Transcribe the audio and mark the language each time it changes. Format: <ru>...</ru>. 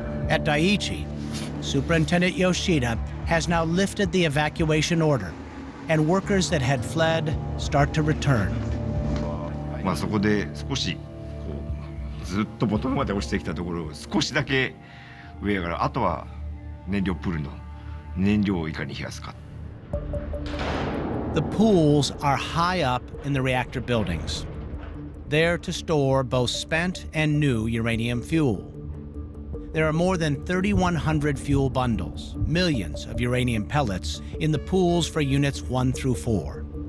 <en>At Daiichi, Superintendent Yoshida has now lifted the evacuation order, and workers that had fled start to return.</en> <ja>そこで少しずっとボトムまで落ちてきたところを少しだけ上やから、あとは燃料プールの燃料をいかに冷やすか。</ja> <en>The pools are high up in the reactor buildings, there to store both spent and new uranium fuel. There are more than 3,100 fuel bundles, millions of uranium pellets in the pools for units 1 through 4.</en>